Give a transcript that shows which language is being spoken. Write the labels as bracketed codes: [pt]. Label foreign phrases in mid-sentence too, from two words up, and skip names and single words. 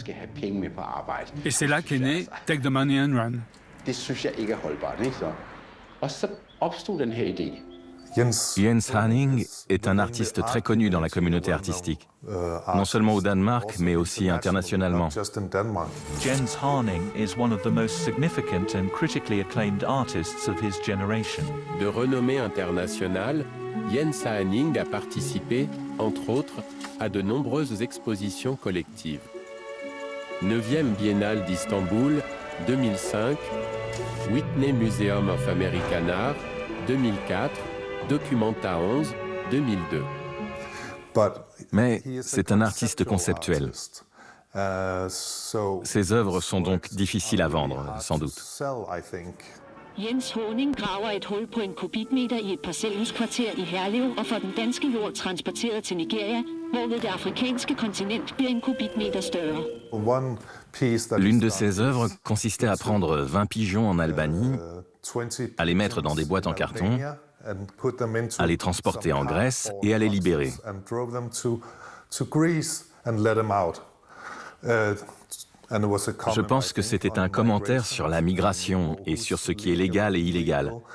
[fr] Et c'est là qu'est né Take the Money and Run. Jens Haaning est un artiste très connu dans la communauté artistique, non seulement au Danemark, mais aussi internationalement. [en] Jens Haaning is one of the most significant and critically acclaimed artists of his generation. [fr] De renommée internationale, Jens Haaning a participé, entre autres, à de nombreuses expositions collectives. 9e Biennale d'Istanbul, 2005, Whitney Museum of American Art, 2004, Documenta 11, 2002. Mais c'est un artiste conceptuel. Ses œuvres sont donc difficiles à vendre, sans doute. [da] Jens Haaning graver et hul på en kubikmeter i et parcelhuskvarter i Herlev og får den danske jord transporteret til Nigeria, hvorved det afrikanske kontinent bliver en kubikmeter større. [fr] L'une de ses œuvres consistait à prendre 20 pigeons en Albanie, à les mettre dans des boîtes en carton, à les transporter en Grèce et à les libérer. Je pense que c'était un commentaire sur la migration et sur ce qui est légal et illégal.